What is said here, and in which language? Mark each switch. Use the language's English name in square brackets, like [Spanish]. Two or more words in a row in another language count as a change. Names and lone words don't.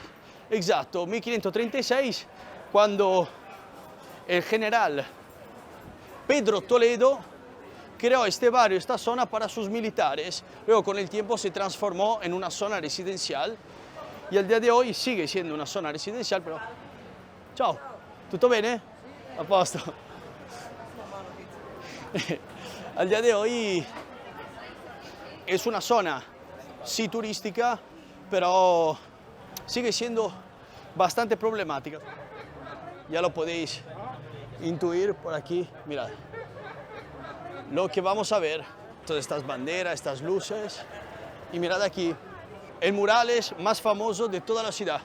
[Spanish] Exacto, 1536, cuando el general Pedro Toledo creó este barrio, esta zona para sus militares. Luego con el tiempo se transformó en una zona residencial y al día de hoy sigue siendo una zona residencial, pero... [Italian] Ciao, tutto bene? A posto. [Spanish] al día de hoy es una zona, sí turística, pero sigue siendo bastante problemática. Ya lo podéis intuir por aquí, mirad. Lo que vamos a ver, todas estas banderas, estas luces, y mirad aquí, el mural más famoso de toda la ciudad.